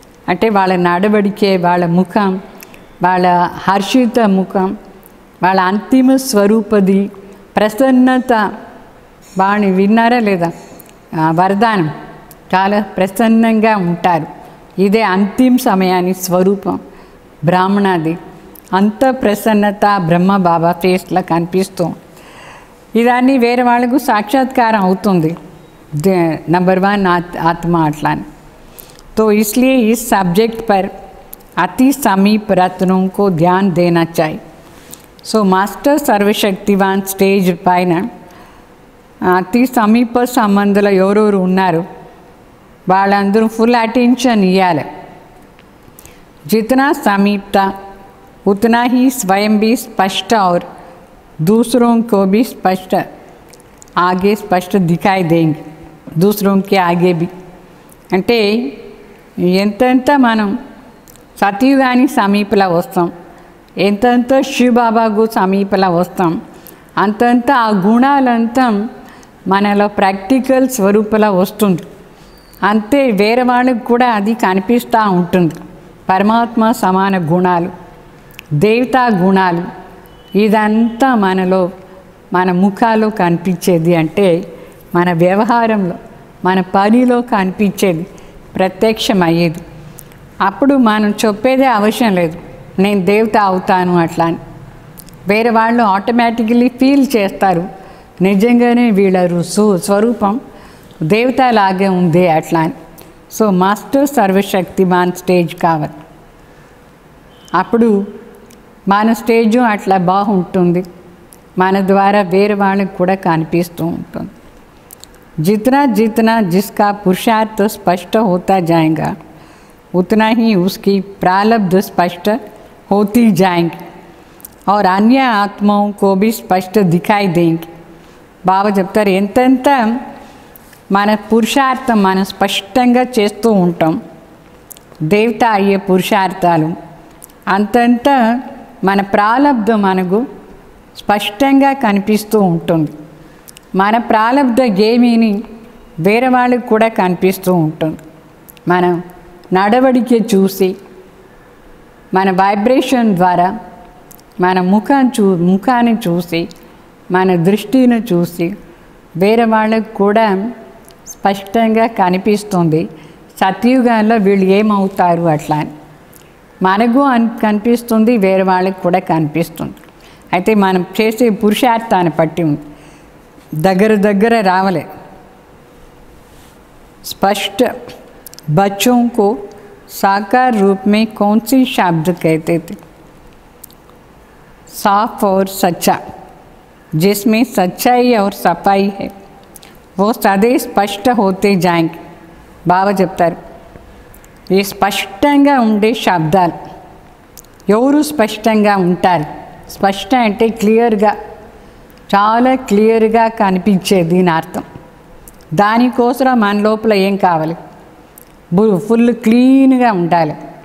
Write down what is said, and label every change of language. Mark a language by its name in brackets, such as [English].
[Telugu] అంటే వాళ్ళ నడవడికే, వాళ్ళ ముఖం, వాళ్ళ హర్షిత ముఖం, వాళ్ళ అంతిమ స్వరూపది ప్రసన్నత, వాడిని విన్నారా లేదా, వరదానం, చాలా ప్రసన్నంగా ఉంటారు. ఇదే అంతిమ సమయాన్ని స్వరూపం బ్రాహ్మణాది. అంత ప్రసన్నత బ్రహ్మ బాబా ఫేస్లో కనిపిస్తూ ఇదాన్ని వేరే వాళ్ళకు సాక్షాత్కారం అవుతుంది. [Hindi] नंबर 1 आत्मा [Telugu] अट्ला. [Hindi] तो इसलिए इस सब्जेक्ट पर अति समीप रत्नों को ध्यान देना चाहिए. [Telugu] सो मास्टर सर्वशक्तिवान स्टेज पैन अति समीप संबंधुలు ఎవరెవరు ఉన్నారు వాళ్ళందరూ फुल अटेंशन ఇవ్వాలి. [Hindi] जितना समीपता उतना ही स्वयं भी स्पष्ट और दूसरों को भी स्पष्ट आगे स्पष्ट दिखाई देंगे, दूसरों के आगे भी. [Telugu] అంటే ఎంతెంత మనం సత్యుగాని సమీపలా వస్తాం, ఎంతెంత శివబాబాకు సమీపలా వస్తాం, అంతంత ఆ గుణాలంతా మనలో ప్రాక్టికల్ స్వరూపలా వస్తుంది. అంతే వేరే వాళ్ళకు కూడా అది కనిపిస్తూ ఉంటుంది. పరమాత్మ సమాన గుణాలు, దేవతా గుణాలు, ఇదంతా మనలో మన ముఖాలో కనిపించేది. అంటే మన వ్యవహారంలో, మన పనిలో కనిపించేది, ప్రత్యక్షమయ్యేది. అప్పుడు మనం చెప్పేదే అవసరం లేదు, నేను దేవత అవుతాను అట్లా అని. వేరే వాళ్ళు ఆటోమేటికలీ ఫీల్ చేస్తారు, నిజంగానే వీళ్ళ స్వరూపం దేవతలాగే ఉంది అట్లా అని. సో మాస్టర్ సర్వశక్తిమాన్ స్టేజ్ కావాలి. అప్పుడు మన స్టేజు అట్లా బాగుంటుంది, మన ద్వారా వేరే వాళ్ళకి కూడా కనిపిస్తూ ఉంటుంది. [Hindi] जितना जितना जिसका पुरुषार्थ स्पष्ट होता जाएगा उतना ही उसकी प्रारब्ध स्पष्ट होती जाएंगी और अन्य आत्माओं को भी स्पष्ट दिखाई देंगे. [Telugu] బాబా చెప్తారు, ఎంతెంత మన పురుషార్థం మనం స్పష్టంగా చేస్తూ ఉంటాం, దేవత అయ్యే పురుషార్థాలు, అంతంత మన ప్రారబ్ధం మనకు స్పష్టంగా కనిపిస్తూ ఉంటుంది. మన ప్రారబ్ధ ఏమీని వేరే వాళ్ళకి కూడా కనిపిస్తూ ఉంటుంది. మనం నడవడిక చూసి, మన వైబ్రేషన్ ద్వారా, మన ముఖాన్ని చూసి, మన దృష్టిని చూసి వేరే వాళ్ళకి కూడా స్పష్టంగా కనిపిస్తుంది సత్యుగంలో వీళ్ళు ఏమవుతారు అట్లా అని. మనకు కనిపిస్తుంది, వేరే వాళ్ళకి కూడా కనిపిస్తుంది. అయితే మనం చేసే పురుషార్థాన్ని బట్టి ఉంది, దగ్గర రావలే. [Hindi] स्पष्ट बच्चों को साकार रूप में कौन सी शब्द कहते थे? साफ और सच्चा, जिसमें सच्चाई और सफाई है, वो सदैव स्पष्ट होते जाएंगे. [Telugu] బాబా చెప్తారు, ఈ స్పష్టంగా ఉండే శబ్దాలు ఎవరు స్పష్టంగా ఉంటారు? స్పష్టం అంటే క్లియర్గా, చాలా క్లియర్గా కనిపించేది అని అర్థం. దానికోసం మన లోపల ఏం కావాలి? ఫుల్ క్లీన్గా ఉండాలి.